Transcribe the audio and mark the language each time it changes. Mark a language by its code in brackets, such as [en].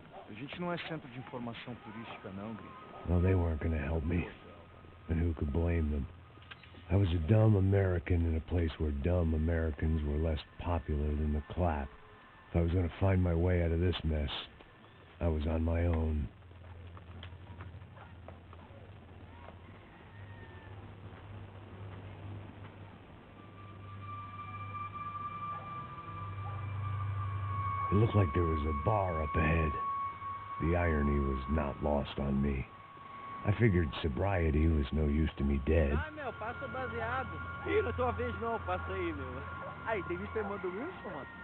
[pt] A gente não é centro de informação turística, não, Gringo. [en] Well, they weren't going to help me. And who could blame them? I was a dumb American in a place where dumb Americans were less popular than the clap. If I was going to find my way out of this mess, I was on my own. It looked like there was a bar up ahead. The irony was not lost on me. I figured sobriety was no use to me dead. [pt] Ah, meu, passa baseado. Ih, não é tua vez não, passa aí, meu. Aí, tem visto a irmã do Wilson, mano?